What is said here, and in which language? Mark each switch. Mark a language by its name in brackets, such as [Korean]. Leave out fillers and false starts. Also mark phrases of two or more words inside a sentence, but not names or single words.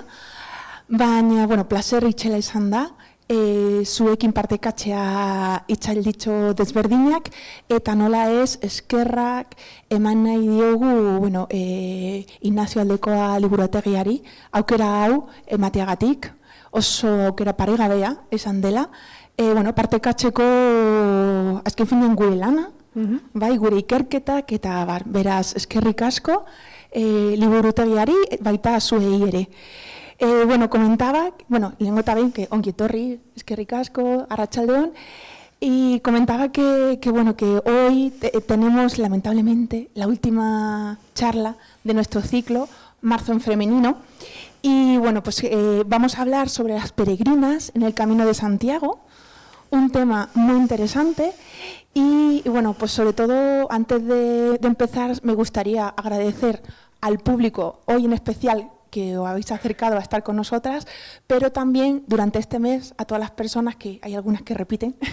[Basque] Baina, plazer itxela izan da, zuekin partekatzea hitzalditxo desberdinak, eta nola ez eskerrak eman nahi diogu Ignacio Aldekoa liburutegiari, aukera hau emateagatik, oso aukera paregabea esan dela, partekatzeko azken finean gure lana, gure ikerketak, eta beraz eskerrik asko liburutegiari baita zuei ere. Comentaba, lehengo eta behin, que ongi etorri, eskerrik asko, arratsaldeon, [Spanish] y comentaba que hoy tenemos lamentablemente la última charla de nuestro ciclo, Marzo en Femenino, y vamos a hablar sobre las peregrinas en el Camino de Santiago, un tema muy interesante y sobre todo antes de empezar me gustaría agradecer al público, hoy en especial, que os habéis acercado a estar con nosotras, pero también durante este mes a todas las personas, que hay algunas que repiten,